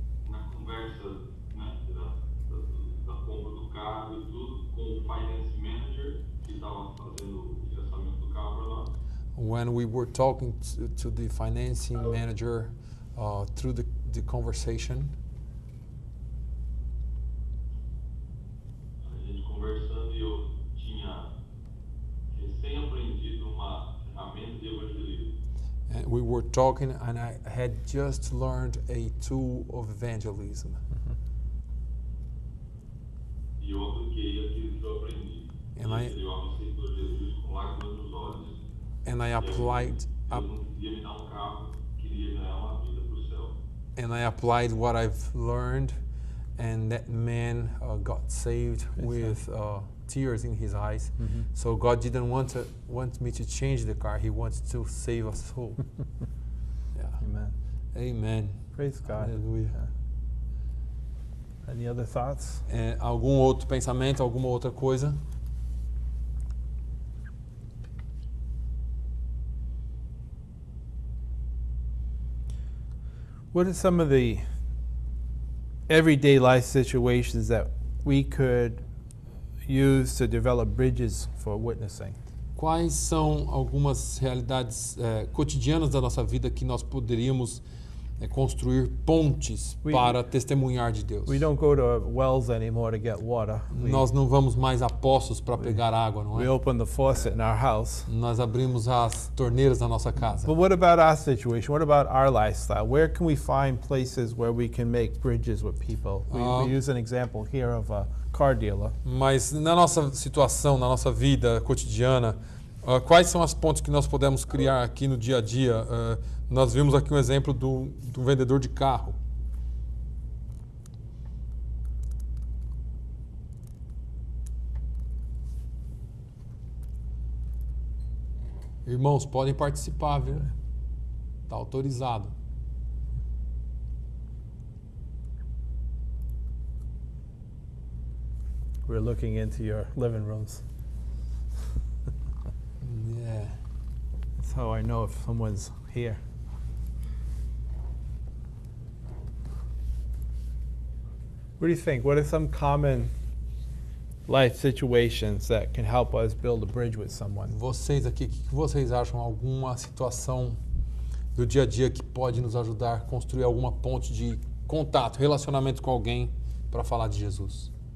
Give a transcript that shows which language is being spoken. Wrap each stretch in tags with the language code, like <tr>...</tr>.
<pt>Na conversa, né, da compra do carro e tudo, com o finance manager que estava fazendo o financiamento do carro para nós,</pt> <en>When we were talking to the financing manager through the conversation,</en> <pt>a gente conversando e eu tinha recém-aprendido uma ferramenta de evangelismo.</pt> <en>and we were talking, and I had just learned a tool of evangelism.</en> <pt>E eu apliquei aquilo que eu aprendi.</pt> <en>And I-</en> <pt>Esse homem aceitou Jesus com lágrimas nos olhos.</pt> <en>And I applied,</en> <pt>Deus não queria me dar um carro, queria ganhar uma vida para o céu.</pt> <en>and I applied what I've learned, and that man got saved with tears in his eyes. So God didn't want me to change the car; He wants to save a soul. Yeah. Amen. Amen. Praise God.</en> <pt>Aleluia.</pt> <en>Any other thoughts?</en> <pt>Algum outro pensamento, alguma outra coisa?</pt> <en>What are some of the everyday life situations that we could use to develop bridges for witnessing?</en> <pt>Quais são algumas realidades cotidianas da nossa vida que nós poderíamos construir pontes para testemunhar de Deus?</pt> <en>We don't go to wells anymore to get water.</en> <pt>Nós não vamos mais a poços para pegar água, não</pt> <en>We</en> <pt>é?</pt> <en>open the faucet in our house.</en> <pt>Nós abrimos as torneiras da nossa casa.</pt> <en>But what about our situation? What about our lifestyle? Where can we find places where we can make bridges with people? We use an example here of a car dealer.</en> <pt>Mas na nossa situação, na nossa vida cotidiana, quais são as pontes que nós podemos criar aqui no dia a dia? Nós vimos aqui um exemplo do vendedor de carro. Irmãos, podem participar, viu? Está autorizado.</pt> <en>We're looking into your living rooms. Yeah. That's how I know if someone's here. What do you think? What are some common life situations that can help us build a bridge with someone?</en> <pt>Vocês aqui, o que vocês acham? Alguma situação do dia a dia que pode nos ajudar a construir alguma ponte de contato, relacionamento com alguém para falar de Jesus?</pt>